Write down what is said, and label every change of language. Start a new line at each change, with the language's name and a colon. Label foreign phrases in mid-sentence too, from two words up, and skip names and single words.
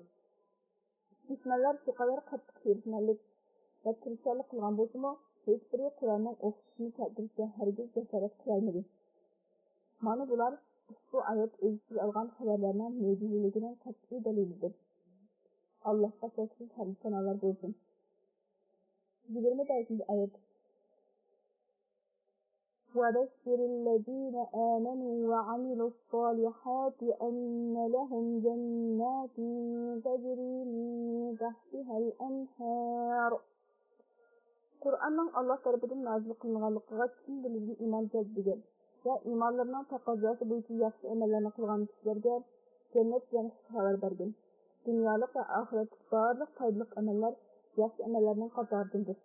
Uzbek: Dushmanlar shu qadar qattiq sherikmanlik va tirishchilik qilgan bo'lsa-mu, hech biri Qur'onning o'qishini keltirishga hargiz jasorat qilolmadi. Mana bular ushbu oyat o'z ichiga olgan xabarlarning mo'jizaligining qat'iy dalilidir. Allohga cheksiz hamd sanolar bo'lsin. 25-oyat.
Arabic: وَبَشِّرِ الَّذِينَ آمَنُوا وَعَمِلُوا الصَّالِحَاتِ أَنَّ لَهُمْ جَنَّاتٍ تَجْرِي مِنْ تَحْتِهَا الْأَنْهَارُ.
Uzbek: Qur'onning Alloh tomonidan nozil qilinganligiga chin dildan iymon keltirgan va iymonlarining taqozosi bo'yicha yaxshi amallarni qilgan kishilarga jannat bilan xabar bergan. Dunyolik va oxiratlik barliq foydali amallar yaxshi amallarning qatoridandir.